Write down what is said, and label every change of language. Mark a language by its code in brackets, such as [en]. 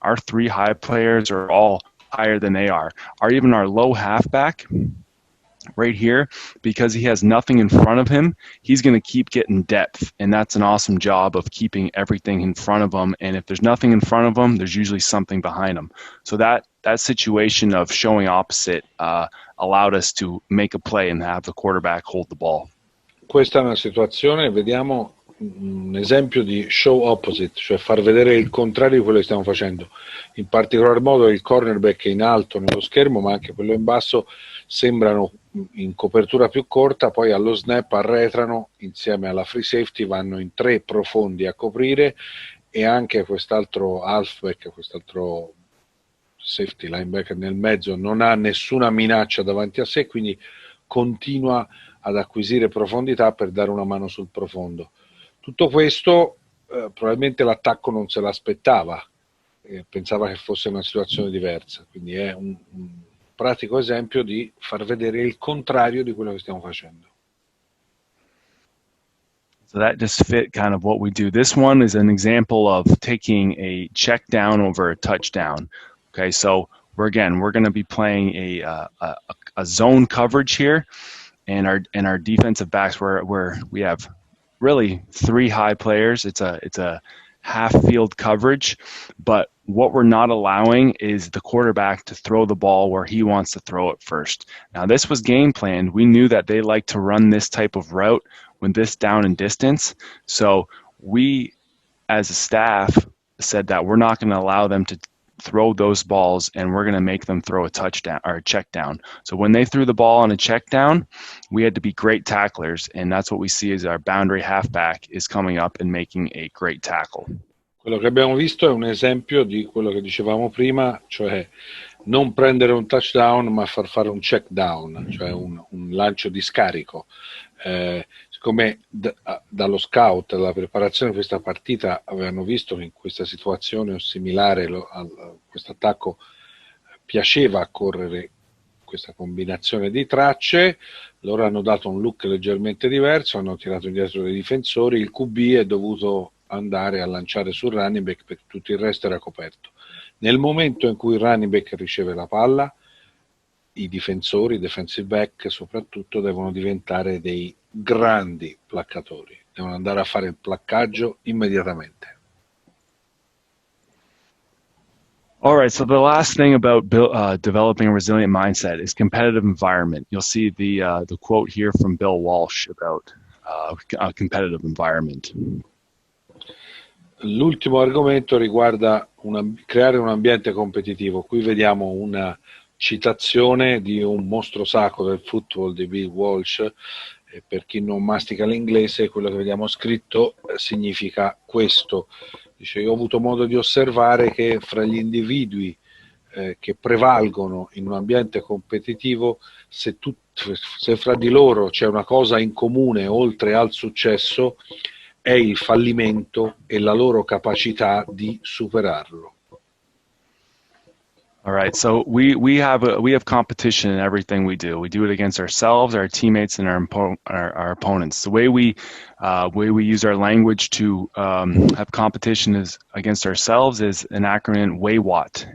[en] Our three high players are all higher than they are. Even our low halfback right here, because he has nothing in front of him, he's going to keep getting depth, and that's an awesome job of keeping everything in front of him. And if there's nothing in front of him, there's usually something behind him. So that situation of showing opposite allowed us to make a play and have the quarterback hold the ball. [it] Questa è una situazione, vediamo un esempio di show opposite, cioè far vedere il contrario di quello che stiamo facendo. In particolar modo il cornerback in alto nello schermo, ma anche quello in basso, sembrano in copertura più corta, poi allo snap arretrano insieme alla free safety, vanno in tre profondi a coprire, e anche quest'altro halfback, quest'altro safety linebacker nel mezzo non ha nessuna minaccia davanti a sé, quindi continua ad acquisire profondità per dare una mano sul profondo. Tutto questo probabilmente l'attacco non se l'aspettava, pensava che fosse una situazione diversa, quindi è un pratico esempio di far vedere il contrario di quello che stiamo facendo. [en] So that just fit kind of what we do. This one is an example of taking a check down over a touchdown. Okay, so we're going to be playing a zone coverage here, and our defensive backs where we have really three high players. It's a half field coverage, but what we're not allowing is the quarterback to throw the ball where he wants to throw it first. Now this was game planned. We knew that they like to run this type of route when this down and distance. So we as a staff said that we're not going to allow them to throw those balls, and we're going to make them throw a touchdown or a check down. So when they threw the ball on a check down, we had to be great tacklers, and that's what we see as our boundary halfback is coming up and making a great tackle. [it] Quello che abbiamo visto è un esempio di quello che dicevamo prima, cioè non prendere un touchdown ma far fare un check down, cioè un lancio di scarico. Siccome dallo scout, dalla preparazione di questa partita, avevano visto che in questa situazione o similare questo attacco piaceva correre questa combinazione di tracce, loro hanno dato un look leggermente diverso, hanno tirato indietro dei difensori, il QB è dovuto andare a lanciare sul running back perché tutto il resto era coperto. Nel momento in cui il running back riceve la palla, i difensori, i defensive back soprattutto, devono diventare dei grandi placcatori, devono andare a fare il placcaggio immediatamente. [en] All right, so the last thing about developing a resilient mindset is competitive environment. You'll see the quote here from Bill Walsh about a competitive environment. [it] L'ultimo argomento riguarda creare un ambiente competitivo. Qui vediamo una citazione di un mostro sacro del football di Bill Walsh. E per chi non mastica l'inglese, quello che vediamo scritto significa questo. Dice: io ho avuto modo di osservare che fra gli individui che prevalgono in un ambiente competitivo, se fra di loro c'è una cosa in comune oltre al successo, è il fallimento e la loro capacità di superarlo. [en] All right, so we have competition in everything we do. We do it against ourselves, our teammates, and our opponents. The way we use our language to have competition is against ourselves is an acronym WAWAT.